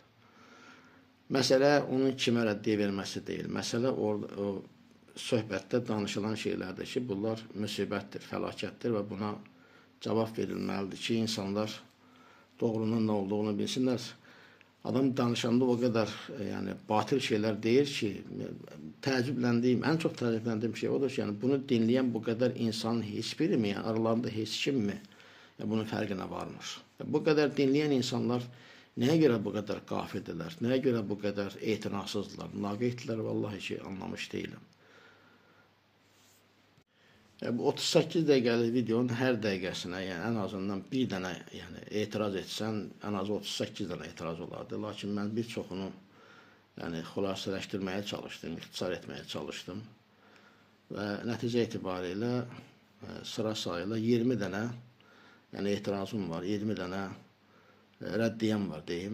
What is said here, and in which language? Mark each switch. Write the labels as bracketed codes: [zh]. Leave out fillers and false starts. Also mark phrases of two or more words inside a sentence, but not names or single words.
[az] Məsələ onun kimə rəddiyə verməsi deyil. Məsələ o söhbətdə danışılan şeylərdir ki, bunlar müsibətdir, fəlakətdir və buna cavab verilməlidir ki, insanlar doğrunun nə olduğunu bilsinlər. Adam danışanda [tr] o kadar yani batıl şeyler [az] deyir ki, [tr] en çok təəccübləndiğim şey odur ki, yani bunu dinleyen bu kadar insanın hiçbiri mi, yani aralarında hiç kim mi [az] bunun fərqinə varmır? [tr] Bu kadar dinleyen insanlar neye göre bu kadar [az] qafildirlər, [tr] neye göre bu kadar [az] etinasızdılar, naqeyddirlər, vallahi ki [tr] anlamış değilim. [az] Bu 38 dəqiqəlik videonun hər dəqiqəsinə, yəni ən azından bir dənə yəni etiraz etsən, ən az 38 dənə etiraz olardı. Lakin mən bir çoxunu yəni xülasələşdirməyə çalışdım, ixtisar etməyə çalışdım. Və nəticə etibarilə sıra sayıla 20 dənə yəni etirazım var, 20 dənə rəddiyəm var deyim.